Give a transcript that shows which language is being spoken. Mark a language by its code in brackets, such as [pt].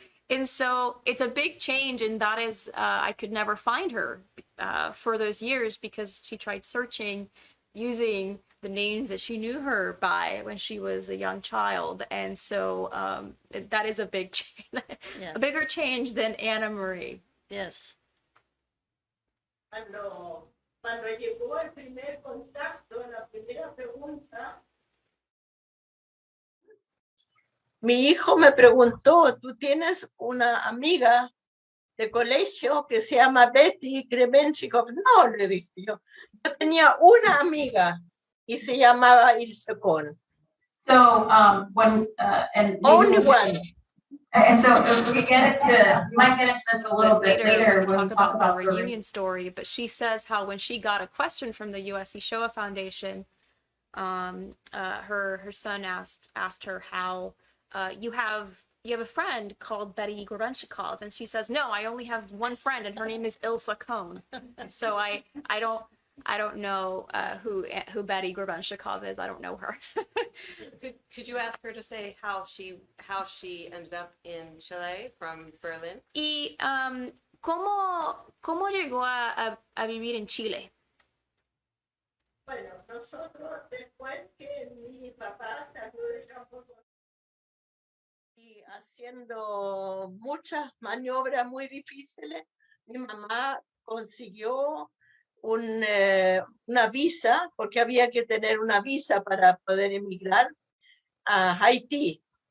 [en] And so it's a big change, and that is I could never find her for those years because she tried searching using the names that she knew her by when she was a young child, and so that is a big change, Yes. a bigger change than Ana María. Yes. [es] Cuando llegó el primer contacto, la primera pregunta, mi hijo me preguntó, ¿tú tienes una amiga de colegio que se llama Betty Grebenschikoff? No, le dije yo. Yo tenía una amiga y se llamaba Ilse Kohn. [en] So and Only one. And so if we might get into this a little bit later when when we talk about the reunion story, but she says how when she got a question from the USC Shoah Foundation, her son asked her how you have a friend called Betty Grebenschikoff, and she says, no, I only have one friend, and her name is Ilse Kohn. So I don't know who Betty Grebenschikoff is. I don't know her. Could you ask her to say how she ended up in Chile from Berlin? [es] Y cómo llegó a vivir en Chile. Bueno, nosotros después que mi papá salió del campo y haciendo muchas maniobras muy difíciles, mi mamá consiguió una visa, porque había que tener una visa para poder emigrar a Haití.